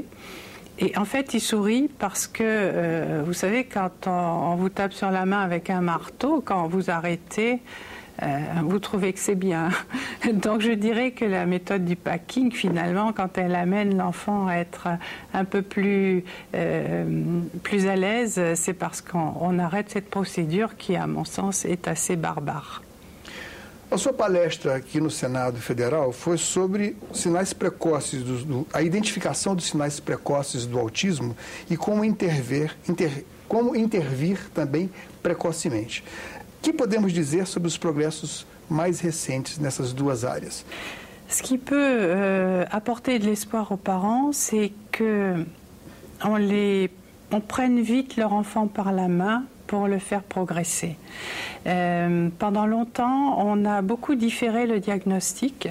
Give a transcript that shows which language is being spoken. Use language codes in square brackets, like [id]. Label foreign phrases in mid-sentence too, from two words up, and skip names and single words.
[fr] Et en fait, il sourit parce que, vous savez, quand on vous tape sur la main avec un marteau, quand vous arrêtez, vous trouvez que c'est bien. Donc je dirais que la méthode du packing, finalement, quand elle amène l'enfant à être un peu plus à l'aise, c'est parce qu'on arrête cette procédure qui, à mon sens, est assez barbare. [pt] A sua palestra aqui no Senado Federal foi sobre sinais precoces, a identificação dos sinais precoces do autismo e como como intervir também precocemente. O que podemos dizer sobre os progressos mais recentes nessas duas áreas? [fr] Ce qui peut apporter de l'espoir aux parents, c'est qu'on prenne vite leur enfant par la main pour le faire progresser. Pendant longtemps, on a beaucoup différé le diagnostic.